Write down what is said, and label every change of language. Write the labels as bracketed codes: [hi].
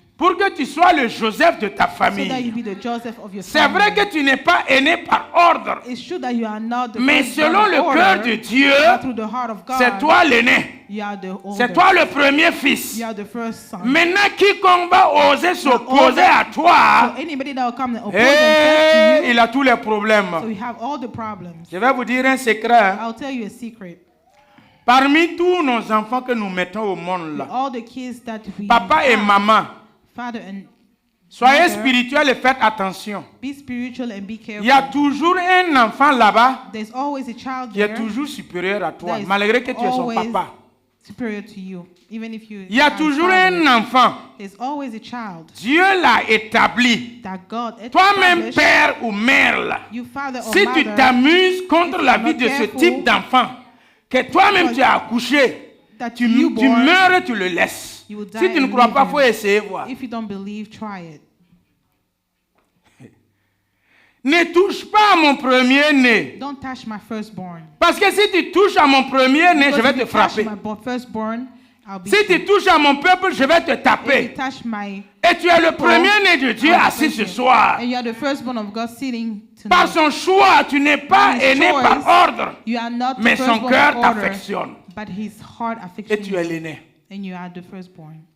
[fr] pour que tu sois le Joseph de ta [en] so that you be the Joseph of your [fr] C'est [en] family. [fr] vrai que tu n'es pas né par ordre, [en] It's true that you are not the [fr] mais [en] firstborn [fr] selon [en] in [fr] le [en] order, [fr] cœur de Dieu, [en] but through the heart of God, [fr] c'est toi l'aîné. [en] you are the [fr] C'est [en] older. [fr] toi le premier fils. [en] You are the first son. [fr] Maintenant, quiconque va oser s'opposer à [en] So [fr] toi, [en] anybody that will come and oppose themselves to you, [fr] il a tous les problèmes. [en] so we have all the problems. [fr] Je vais vous dire un secret. [en] I'll tell you a secret. [fr] Parmi tous nos enfants que nous mettons au monde là, [en] All the kids that we [fr] papa et [en] have, [fr] maman, [en] father and [fr] soyez [en] mother, [fr] spirituels et faites attention. [en] be spiritual and be [fr] Il y a [en] careful. [fr] toujours un enfant là-bas [en] There's always a child [fr] qui est [en] there [fr] toujours supérieur à toi, [en] that is [fr] malgré que tu es son [en] always [fr] papa. [en] superior to you, even if you [fr] Il y a [en] are his [fr] toujours [en] father. [fr] un enfant. [en] There's always a child [fr] Dieu l'a établi. [en] that God [fr] Toi-même, [en] established. [fr] père ou mère, là, [en] You father or [fr] si tu [en] mother [fr] t'amuses contre [en] if [fr] la [en] you're [fr] vie [en] not [fr] de ce [en] careful, [fr] type d'enfant, que toi-même tu as accouché, [en] that [fr] tu [en] you born, [fr] meurs et tu le laisses. [en] you will die [fr] Si tu ne [en] and [fr] crois [en] leave [fr] pas, il [en] him. [fr] faut essayer voir. [en] If you don't believe, try it. [fr] Ne touche pas à mon premier-né. [en] Don't touch my firstborn. [fr] Parce que si tu touches à mon premier-né, je [en] Because [fr] vais [en] if [fr] te [en] you touch [fr] frapper. [en] my firstborn, I'll be [fr] Si tu touches à mon peuple, je vais te [en] If you [fr] taper. [en] touch my [fr] Et tu es le premier-né de Dieu [en] I'll [fr] assis [en] touch [fr] ce [en] you. [fr] soir. [en] And you are the firstborn of God sitting [fr] Par [en] tonight. [fr] son choix, tu n'es pas [en] By his [fr] né [en] choice, [fr] par ordre, [en] You are not the [fr] mais son [en] firstborn [fr] cœur [en] of order, [fr] t'affectionne. [en] but his heart [fr] Et tu es [en] affections [fr] l'aîné. [en] and you are the firstborn.